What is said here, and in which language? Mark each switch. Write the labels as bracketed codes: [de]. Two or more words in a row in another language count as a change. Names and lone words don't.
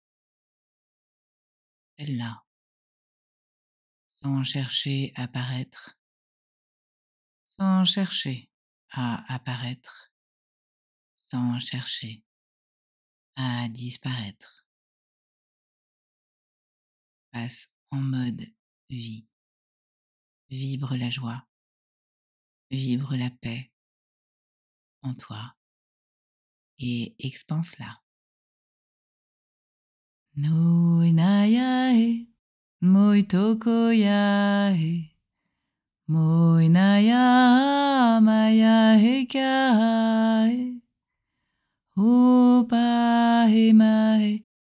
[fr] celle-là, sans chercher à paraître, sans chercher à apparaître, sans chercher à disparaître. Passe en mode vie. Vibre la joie, vibre la paix en toi et expanse-la. No inayae, moitoko yae, Moinaya maya hekae. Opa he mahe.